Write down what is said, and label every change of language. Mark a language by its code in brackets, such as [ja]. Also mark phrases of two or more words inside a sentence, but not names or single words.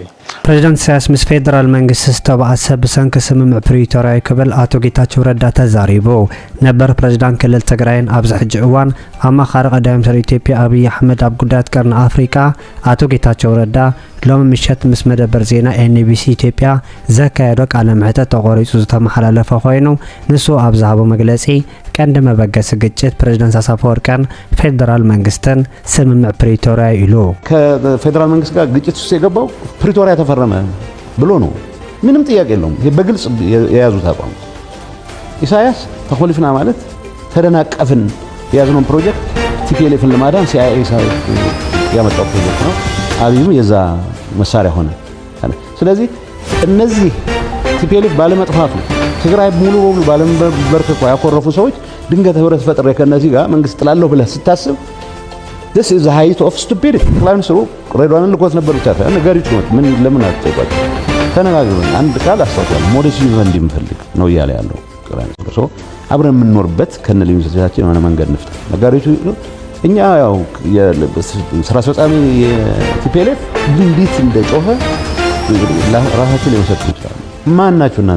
[ti] ፕሬዝዳንት ኢሳያስ ምስ ፌደራል መንግስት ዝተባዓሰብ ብሰንኪ ስምምዕ ፕሪቶሪያ ክብል አቶ ጌታቸው ረዳ ተዛሪቡ ነበር። ፕሬዝዳንት ክልል ትግራይን ኣብዚ ሕጂ እዋን ኣማኻሪ ቀዳማይ ሚኒስትር ኢትዮጵያ አብይ አሕመድ ኣብ ጉዳያት ቀርኒ ኣፍሪካ አቶ ጌታቸው ረዳ ሎሚ ምሸት ምስ መደበር ዜና ኤንቢሲ ኢትዮጵያ ዘካየዶ ቃለ መሕተት ተቆሪጹ ዝተመሓላለፈ ኮይኑ ንሱ ኣብ ዝሃቦ መግለጺ ቀንዲ መበገሲ ግጭት ፕሬዝዳንት አሳፈወርቅን ፌደራል መንግስትን ስምምዕ ፕሪቶሪያ ኢሉ [am] ከፌደራል መንግስት ጋር ግጭት ውስጥ የገባው ፕሪቶሪያ ተፈረመ ብሎ ነው። ምንም ጥያቄ የለውም። ይሄ በግልጽ የያዙት አቋም ኢሳያስ ተخلفና ማለት ተደናቀፍን የያዝነው ፕሮጀክት ቲፒኤልኤፍን ለማዳን ሲአይኤ ያመጣው ፕሮጀክት ነው። አብይም የዛ መሳሪያ ሆነ። ስለዚህ እነዚህ ቲፒኤልኤፍ ባለመጥፋቱ ትግራይ ሙሉ በሙሉ ባለመበርከኳ ያኮረፉ ሰዎች ድንገት ህብረት ፈጥሬ ከነዚህ ጋር መንግስት ጥላለሁ ብለህ ስታስብ [en] this is the height of stupidity። [am] ጠቅላይ ሚኒስትሩ ሬድዋንን ልኮት ነበር ብቻ ሳይሆን ነገሪቱ ምን ለምን አትጠይቋቸው ተነጋግረን አንድ ቃል አስተዋውቀን ሞዴስ ይዘን እንዲምፈልግ ነው እያለ ያለው ጠቅላይ ሚኒስትሩ። ሶ አብረን የምንኖርበት ከነ ልዩነታችን የሆነ መንገድ እንፍጠር። ነገሪቱ እኛ ያው የስራ አስፈጻሚ የቲፒኤልኤፍ እንዴት እንደጮኸ ራሳችን ሊመሰክሩ ይችላሉ። ማን ናችሁ እናንተ